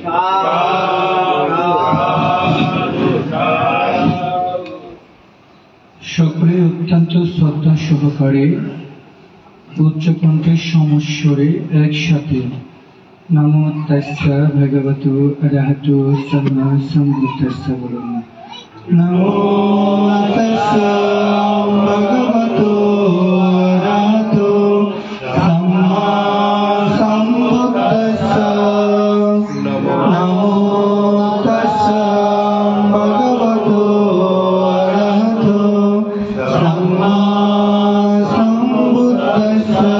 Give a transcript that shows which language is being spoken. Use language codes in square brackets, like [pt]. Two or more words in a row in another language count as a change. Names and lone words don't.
[bn] সকলে অত্যন্ত শ্রদ্ধা সহকারে উচ্চকণ্ঠের সমস্বরে একসাথে [pi] নমো তাস্যা ভগবতু অরহতু সম্মা সম্বুদ্ধাস্য [bn] বলুন। [pi] নমো তাস্যা ভগবতু অরহতু সম্মা সম্বুদ্ধাস্য। নমো তাস্যা ভগবতু অরহতু সম্মা সম্বুদ্ধাস্য।